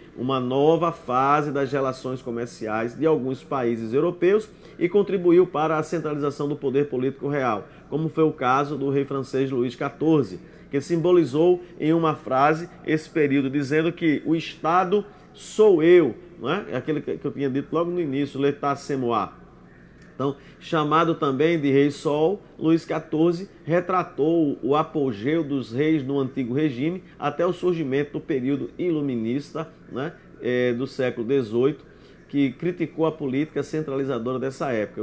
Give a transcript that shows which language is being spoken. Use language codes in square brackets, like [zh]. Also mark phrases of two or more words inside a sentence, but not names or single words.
[pt] Uma nova fase das relações comerciais de alguns países europeus e contribuiu para a centralização do poder político real, como foi o caso do rei francês Luís XIV, que simbolizou em uma frase esse período, dizendo que o Estado sou eu, não é? É aquele que eu tinha dito logo no início, [fr] l'état c'est moi. [pt] Então, chamado também de Rei Sol, Luís XIV retratou o apogeu dos reis no antigo regime até o surgimento do período iluminista, né, do século XVIII, que criticou a política centralizadora dessa época.